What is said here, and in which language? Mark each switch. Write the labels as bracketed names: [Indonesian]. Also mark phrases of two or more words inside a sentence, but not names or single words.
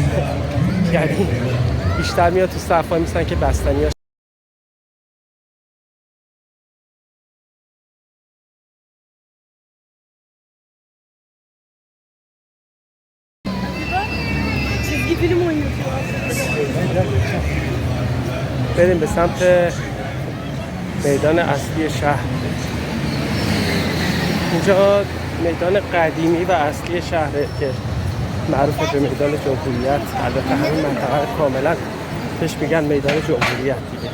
[Persian] یعنی بیشتر میاد تو صفحه میسن که بستنیاش. [Turkish] çizgi film oynuyor. [Persian] بریم به سمت میدان اصلی شهر. اینجا میدان قدیمی و اصلی شهره که معروف به میدان جمهوریت. البته همین منطقه کاملا بهش میگن میدان جمهوریت دیگه.